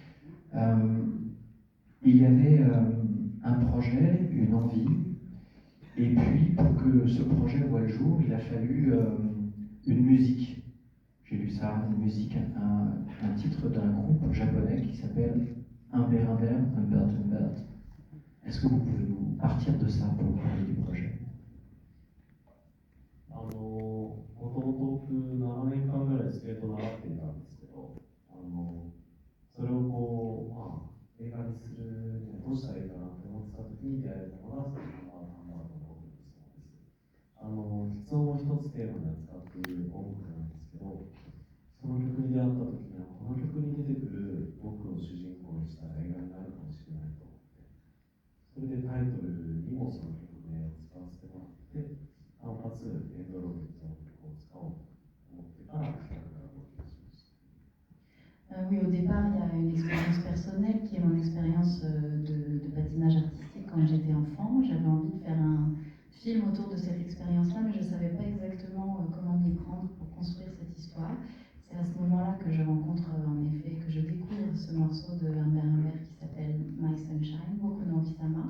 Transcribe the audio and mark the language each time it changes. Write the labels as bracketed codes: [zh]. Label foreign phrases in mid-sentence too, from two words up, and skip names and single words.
[fr] Il y avait un projet, une envie, et puis pour que ce projet voie le jour, il a fallu une musique. J'ai lu ça, une musique, un titre d'un groupe japonais qui s'appelle Humbert Humbert, Humbert Humbert. Est-ce que vous pouvez nous partir de ça pour parler du projet? [ja] もともと僕7年間ぐらいスケート習っていたんですけど、それを映画にするにはどうしたらいいかなって思ってた時に出会えたのがそのハンバーグの音楽です。発音を一つテーマに扱っている音楽なんですけど、その曲に出会った時にはこの曲に出てくる僕を主人公にした映画になるかもしれないと思って、それでタイトルにもその曲名を使わせてもらって、なおかつエンドロールにその曲を使おうと思ってから企画が動き出しました。 [fr] Oui, au départ, il y a une expérience personnelle qui est mon expérience de patinage artistique quand j'étais enfant. J'avais envie de faire un film autour de cette expérience-là, mais je ne savais pas exactement comment m'y prendre pour construire cette histoire. C'est à ce moment-là que je rencontre, en effet, que je découvre ce morceau de Humbert Humbert qui s'appelle My Sunshine, [ja] 僕の貴様.